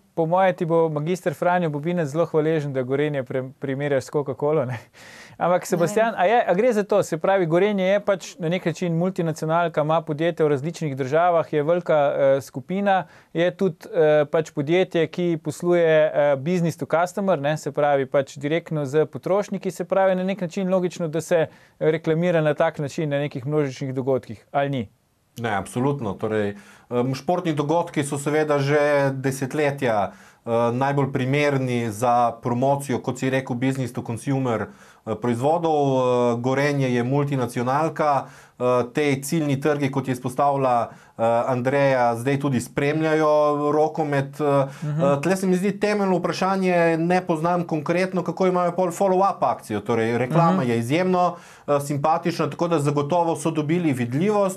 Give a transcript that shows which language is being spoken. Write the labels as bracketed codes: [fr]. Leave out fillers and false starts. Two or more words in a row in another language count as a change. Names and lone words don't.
[sl] Po moje ti bo magister Franjo Bobinec zelo hvaležen, da Gorenje primerjaš s Coca-Colo, ne? Ampak Sebastijan, a gre za to? Se pravi, Gorenje je pač na nek način multinacionalka, ima podjetje v različnih državah, je velika skupina, je tudi pač podjetje, ki posluje [en] business to customer, [sl] ne? Se pravi pač direktno z potrošniki, se pravi na nek način logično, da se reklamira na tak način na nekih množičnih dogodkih, ali ni? Ne, absolutno. Torej, športni dogodki so seveda že desetletja najbolj primerni za promocijo, kot si rekel, [en] business to consumer proizvodov. [sl] Gorenje je multinacionalka, tej ciljni trgi, kot je izpostavila Andreja, zdaj tudi spremljajo rokomet. Tle se mi zdi temeljno vprašanje, ne poznam konkretno, kako imajo pol follow-up akcijo. Torej, reklama je izjemno simpatična, tako da zagotovo so dobili vidljivost.